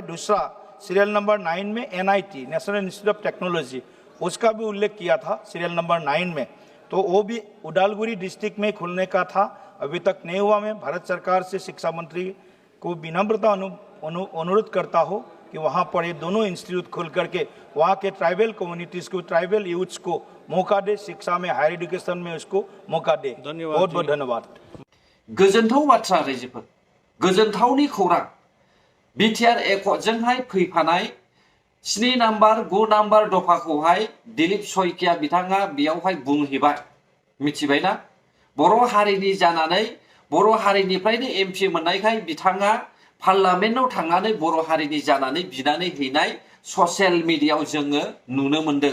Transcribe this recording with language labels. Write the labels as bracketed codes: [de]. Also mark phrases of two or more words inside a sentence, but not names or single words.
[hi] दूसरा, [en] serial number [hi] 9 में एनआईटी नेशनल इंस्टीट्यूट ऑफ टेक्नोलॉजी, उसका भी उल्लेख किया था [en] serial number [hi] 9 में, तो वो भी उदालगुरी डिस्ट्रिक्ट में खोलने का था, अभी तक नहीं हुआ। मैं भारत सरकार से शिक्षा मंत्री को विनम्रता अनुरोध करता हूँ कि वहाँ पर ये दोनों इंस्टीट्यूट खोल करके वहाँ के [en] tribal communities [hi] को, [en] tribal youths [hi] को मौका दे, शिक्षा में, [en] higher education [hi] में उसको मौका दे। बहुत बहुत धन्यवाद। [brx] गोजोनथाव बाथ्रा रायजोफोर, गोजोनथावनि खौरां। बिटिआर एकर्डजोंहाय फैफानाय 7 नाम्बार 9 नाम्बार दफाखौहाय दिलीप शइकिया बिथाङा बेयावहाय बुंहैबाय, मिथिबायना? बर' हारिनि जानानै, बर' हारिनिफ्रायनो एमपि मोननायखाय बिथाङा पार्लामेन्टआव थांनानै बर' हारिनि जानानै बिनानै हैनाय ससियेल मिडियायाव जोङो नुनो मोनदों।